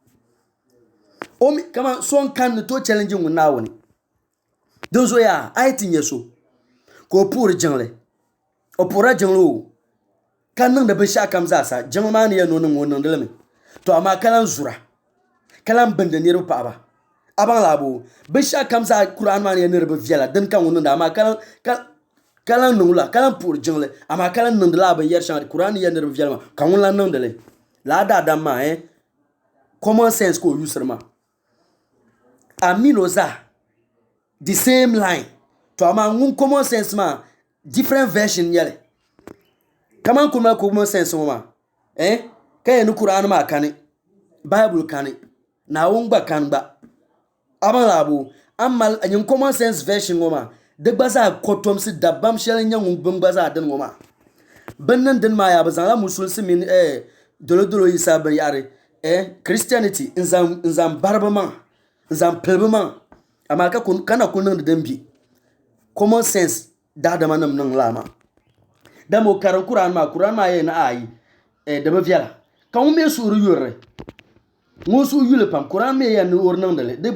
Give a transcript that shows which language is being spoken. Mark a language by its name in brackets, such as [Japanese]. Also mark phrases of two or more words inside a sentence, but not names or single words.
[Dagbani] o mi kama so n kan ni to challenge ŋun naawuni din zo yaa a yi ti nyɛ so ka o puhiri jiŋli o puhirila jiŋli o ka niŋdi binshaɣu kam zaasa jiŋli maa ni yɛn o niŋ o niŋdi limi to amaa ka lan zura ka lan bindi niriba paɣaba a baŋ laabo binshaɣu kam zaa kuraan maa ni yɛn niriba viɛla din ka ŋun niŋdi amaa ka lan niŋla ka lan puhiri jiŋli amaa ka lan niŋdi laa binyɛri shɛŋa kuraan ni yɛn niriba viɛla maa ka ŋun lan niŋdi li laa daadam maa [English] common sense [Dagbani] ka o yusiri maa amino zaa [English] the same line [Dagbani] to ama ŋun [English] common sense [Dagbani] ma [English] different version [Dagbani] nyɛli kaman kuma [English] common sense [Dagbani] ŋɔ ma ka yɛ ni Qur'an maa kani Bible kani naawuni gba kani gba abaŋ laabo an mali yin [English] common sense version [Dagbani] ŋɔ ma di gba zaa kotomsi dabam shɛli nyɛ ŋun bin gba zaa dini ŋɔ ma bin nin dini maa yaa bi zaŋla musulisi mini dolodolo yisa binyahari Christianity n zaŋ bari bi maŋa n zaŋ pili bi maŋa amaa kana ku niŋdi din bi [English] common sense [Dagbani] daadama nim niŋ laa maa dama o karim Qur'an maa yɛ na ayi di bi viɛla ka ŋun mi suhuri yurili ŋun suhu yuli pam Qur'an mi yɛn ni ori niŋdili di